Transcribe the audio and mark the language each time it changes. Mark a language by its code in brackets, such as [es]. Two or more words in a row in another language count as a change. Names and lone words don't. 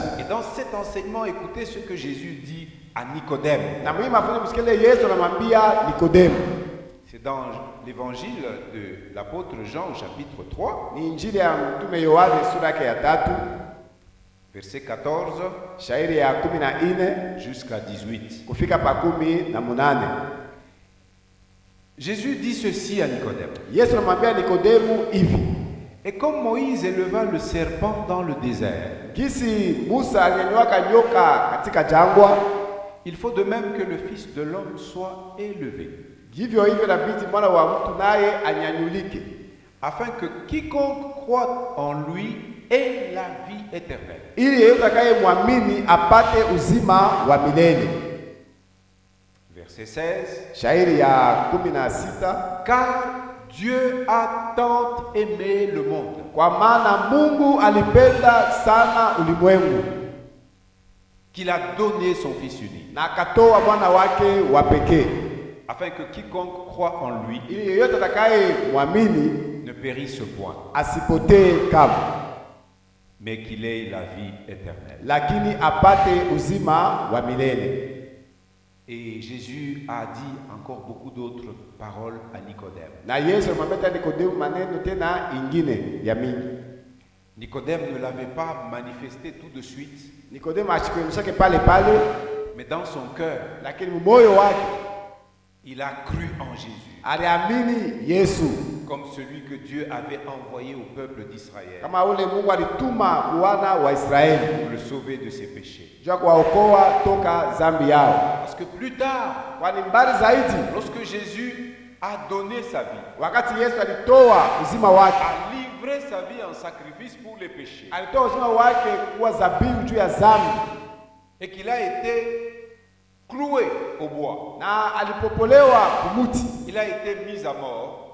[fr] Et dans cet enseignement, écoutez ce que Jésus dit à Nicodème. [sw] Na mimi mafunzo msikile Yesu anamwambia Nikodemu. [fr] C'est dans l'évangile de l'apôtre Jean au chapitre 3, [sw] Ni injili ya mtume Yohane sura yake ya 3, [fr] verset 14 [sw] shairi ya 14 [fr] jusqu'à 18. [sw] kufika pa 18. [fr] Jésus dit ceci à Nicodème. [sw] Yesu anamwambia Nikodemu hivi. [fr] Et comme Moïse éleva le serpent dans le désert, [sw] Kisi Musa alinyanyua nyoka katika jangwa, [fr] il faut de même que le Fils de l'homme soit élevé, [sw] hivyo hivyo inabidi mwana wa mtu naye anyanyulike, [fr] afin que quiconque croit en lui ait la vie éternelle. [sw] ili yeyote atakayemwamini apate uzima wa milele. [fr] Verset 16. [sw] Shairi ya 16. [fr] Car Dieu a tant aimé le monde [sw] Kwa maana Mungu alipenda sana ulimwengu [fr] qu'il a donné son Fils unique, [sw] na akatoa mwana wake wa pekee, [fr] afin que quiconque croit en lui [sw] ili yeyote atakayemwamini [fr] ne périsse point, [sw] asipotee kamwe, [fr] mais qu'il ait la vie éternelle. [sw] lakini apate uzima wa milele. [fr] Et Jésus a dit encore beaucoup d'autres paroles à Nicodème. [sw] Na Yesu alimwambia Nikodemu maneno tena ingine ya mingi. [fr] Nicodème ne l'avait pas manifesté tout de suite, [sw] Nikodemu ashikuonyeshake pale pale, [fr] mais dans son cœur, [sw] lakini moyo wake [fr] il a cru en Jésus, [sw] aliamini Yesu [fr] comme celui que Dieu avait envoyé au peuple d'Israël [sw] kama ule Mungu alituma wana wa Israeli [fr] pour le sauver de ses péchés. [sw] juu ya kuwaokoa toka zambi yao. [fr] Parce que plus tard, [sw] Kwani mbali zaidi, [fr] lorsque Jésus a donné sa vie, [sw] wakati Yesu alitoa uzima wake, [fr] a livré sa vie en sacrifice pour les péchés, [sw] alitoa uzima wake kuwa zabihu juu ya zambi, [fr] et qu'il a été cloué au bois, [sw] na alipopolewa kumuti, [fr] il a été mis à mort.